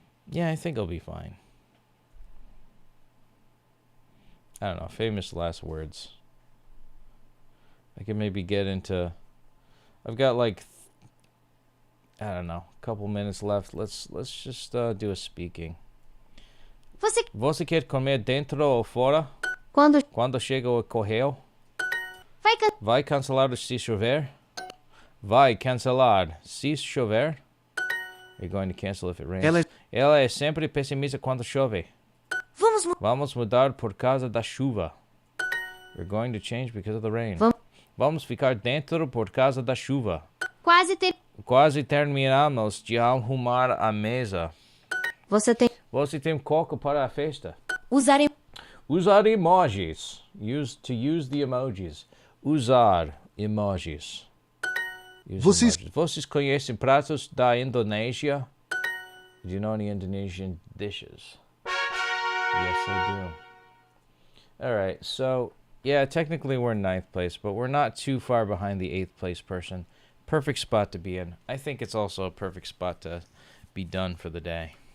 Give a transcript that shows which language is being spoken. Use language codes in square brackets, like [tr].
[en] Yeah, I think I'll be fine. I don't know, famous last words. I can maybe get into... I've got like... I don't know, a couple minutes left. Let's just do a speaking. [pt] Você quer comer dentro ou fora? Quando chega o correio? Vai cancelar se chover? Vai cancelar se chover? [en] You're going to cancel if it rains. [pt] Ela é sempre pessimista quando chove. Vamos mudar por causa da chuva. [en] We're going to change because of the rain. [pt] Vamos ficar dentro por causa da chuva. Quase terminamos de arrumar a mesa. Você tem coco para a festa? Usar emojis. [en] Use the emojis. [pt] Usar emojis. Vocês conhecem pratos da Indonésia? [en] Do you know any Indonesian dishes? Yes, I do. Alright, so, yeah, technically we're in 9th place, but we're not too far behind the 8th place person. Perfect spot to be in. I think it's also a perfect spot to be done for the day.